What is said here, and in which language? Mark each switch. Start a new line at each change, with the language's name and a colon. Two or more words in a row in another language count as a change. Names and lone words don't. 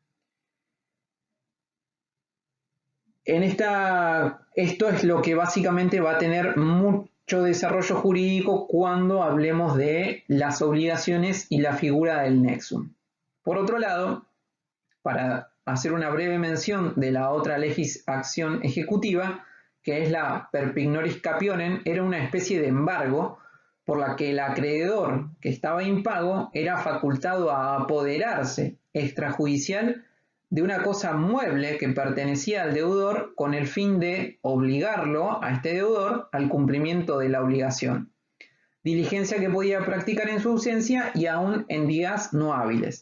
Spanish: Esto es lo que básicamente va a tener mucho desarrollo jurídico cuando hablemos de las obligaciones y la figura del nexum. Por otro lado, para hacer una breve mención de la otra legis acción ejecutiva, que es la per
Latin: pignoris capionem,
Spanish: era una especie de embargo por la que el acreedor que estaba impago era facultado a apoderarse extrajudicial de una cosa mueble que pertenecía al deudor con el fin de obligarlo a este deudor al cumplimiento de la obligación, diligencia que podía practicar en su ausencia y aún en días no hábiles.